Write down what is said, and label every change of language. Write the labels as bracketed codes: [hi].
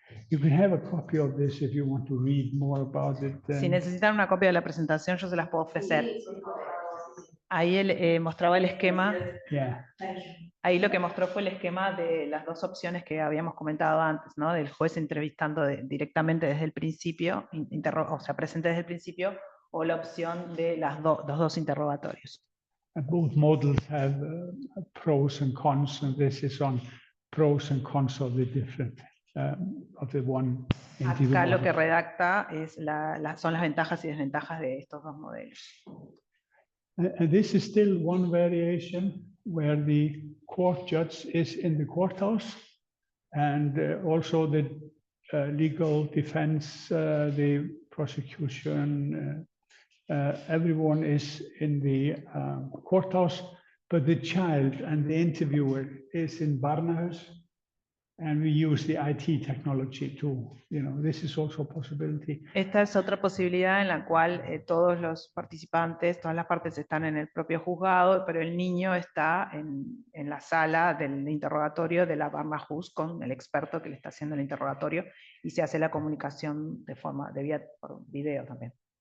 [en] You can have a copy of this if you want to read more about it. [es] Si necesitan una copia de la presentación, yo se las puedo ofrecer. Ahí él mostraba el esquema. [en] Yeah. [es] Ahí lo que mostró fue el esquema de las dos opciones que habíamos comentado antes, ¿no? Del juez entrevistando directamente desde el principio, o sea, presente desde el principio, o la opción de los dos interrogatorios. [en] And both models have pros and cons, and this is on pros and cons of the different of the one. [es] Acá lo que redacta es son las ventajas y desventajas de estos dos modelos. [en] And this is still one variation where the court judge is in the courthouse, and also the legal defense, the prosecution, everyone is in the courthouse, but the child and the interviewer is in Barnahus, and we use the IT technology too. This is also a possibility. [es] Esta es otra posibilidad en la cual todos los participantes, todas las partes están en el propio juzgado, pero el niño está en la sala del interrogatorio de la Barnahus con el experto que le está haciendo el interrogatorio, y se hace la comunicación de forma por video también.